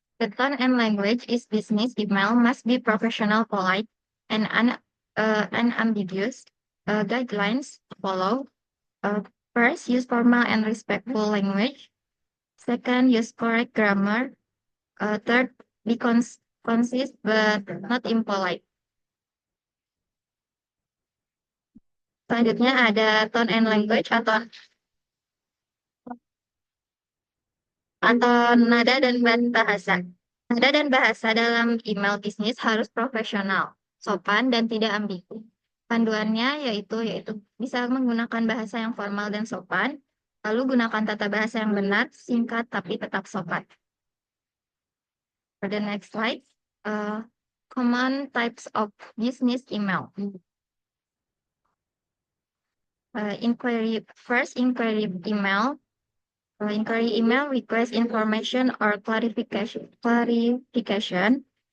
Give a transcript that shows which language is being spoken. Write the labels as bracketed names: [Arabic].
[English] The tone and language is business email must be professional, polite, and unambiguous. Guidelines follow. First, use formal and respectful language. Second, use correct grammar. Third, be concise but not impolite. [Indonesian] Selanjutnya ada [English] tone and language [Indonesian] atau nada dan bahasa. Nada dan bahasa dalam email bisnis harus profesional, sopan, dan tidak ambigu. Panduannya yaitu bisa menggunakan bahasa yang formal dan sopan, lalu gunakan tata bahasa yang benar, singkat tapi tetap sopan. [English] For the next slide, common types of business email. First, inquiry email. Inquiry email request information or clarification.